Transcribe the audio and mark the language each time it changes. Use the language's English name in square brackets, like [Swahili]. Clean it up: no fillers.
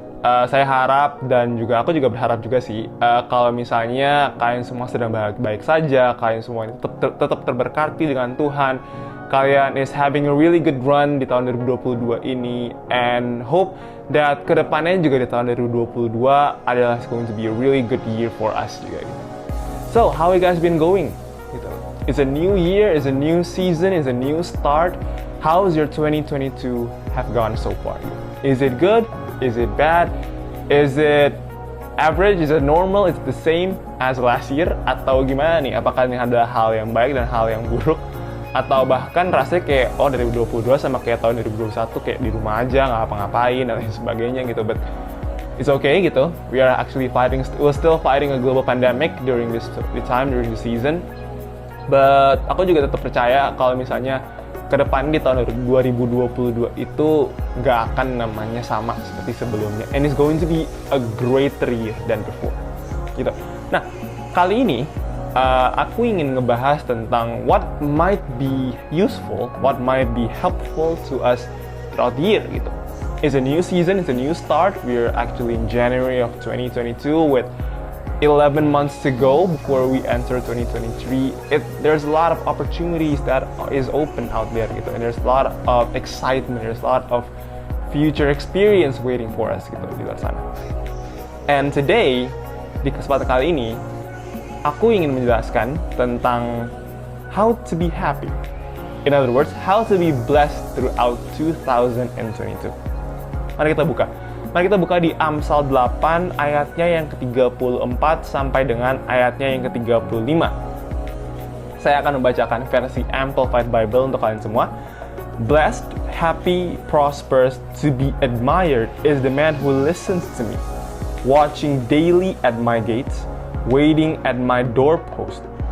[Indonesian] Saya harap dan juga aku juga berharap juga sih kalau misalnya kalian semua sedang baik-baik saja, kalian semua tetap terberkati dengan Tuhan, kalian [English] is having a really good run [Indonesian] di tahun 2022 ini, [English] and hope that [Indonesian] kedepannya juga di tahun 2022 adalah [English] going to be a really good year for us [Indonesian] juga gitu. [English] So, how you guys been going? [Indonesian] Gitu. [English] It's a new year, it's a new season, it's a new start. How's your 2022 have gone so far? Is it good? Is it bad? Is it average? Is it normal? Is it the same as last year? [Indonesian] Atau gimana nih? Apakah ini ada hal yang baik dan hal yang buruk? Atau bahkan rasanya kayak, oh 2022 sama kayak tahun 2021 kayak di rumah aja, nggak apa-ngapain dan lain sebagainya gitu. [English] But it's okay gitu. We are actually we're still fighting a global pandemic during this time, during the season. [Indonesian] But aku juga tetap percaya kalau misalnya ke depan di tahun 2022 itu nggak akan namanya sama seperti sebelumnya, [English] and it's going to be a greater year than before [Indonesian] gitu. Nah, kali ini aku ingin ngebahas tentang [English] what might be useful, what might be helpful to us throughout the year gitu. It's a new season, it's a new start. We're actually in January of 2022 with 11 months to go before we enter 2023. There's a lot of opportunities that is open out there gitu, and there's a lot of excitement, there's a lot of future experience waiting for us gitu [Indonesian] di luar sana. [English] And today, [Indonesian] di kesempatan kali ini, aku ingin menjelaskan tentang [English] how to be happy. In other words, how to be blessed throughout 2022. [Indonesian] Mari kita buka di Amsal 8 ayatnya yang ke-34 sampai dengan ayatnya yang ke-35. Saya akan membacakan versi Amplified Bible untuk kalian semua. [English] Blessed, happy, prosperous, to be admired is the man who listens to me, watching daily at my gates, waiting at my doorpost.